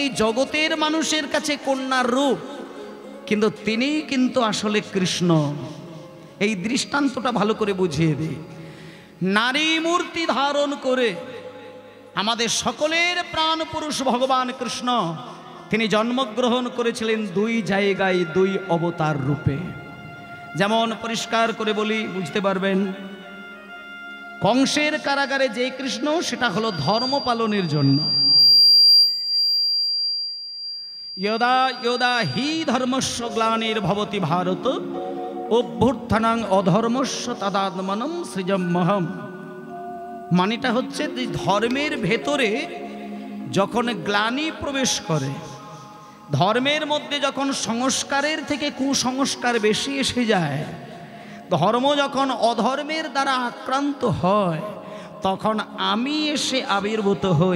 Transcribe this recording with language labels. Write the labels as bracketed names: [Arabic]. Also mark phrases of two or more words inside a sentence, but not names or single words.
[Bangla] জগতের মানুষের কাছে কন্যার রূপ কিন্তু তিনি কিন্তু আসলে কৃষ্ণ এই দৃষ্টান্তটা ভালো করে বুঝিয়ে দিই নারী মূর্তি ধারণ করে আমাদের সকলের প্রাণ পুরুষ ভগবান কৃষ্ণ তিনি জন্মগ্রহণ করেছিলেন দুই জায়গায় দুই অবতার রূপে যেমন পরিষ্কার করে বলি বুঝতে পারবেন কংসের কারাগারে যে কৃষ্ণ সেটা হলো ধর্ম পালনের জন্য [Sanskrit] यदा यदा हि धर्मस्य ग्लानिर्भवति भारत অভ্যুত্থানাং অধর্মস্য তদাত্মনম সৃজম্যহম [Bangla] মানেটা হচ্ছে যে ধর্মের ভেতরে যখন গ্লানি প্রবেশ করে ধর্মের মধ্যে যখন সংস্কারের থেকে কুসংস্কার বেশি এসে যায় ধর্ম যখন অধর্মের দ্বারা আক্রান্ত হয় তখন আমি এসে আবির্ভূত হই।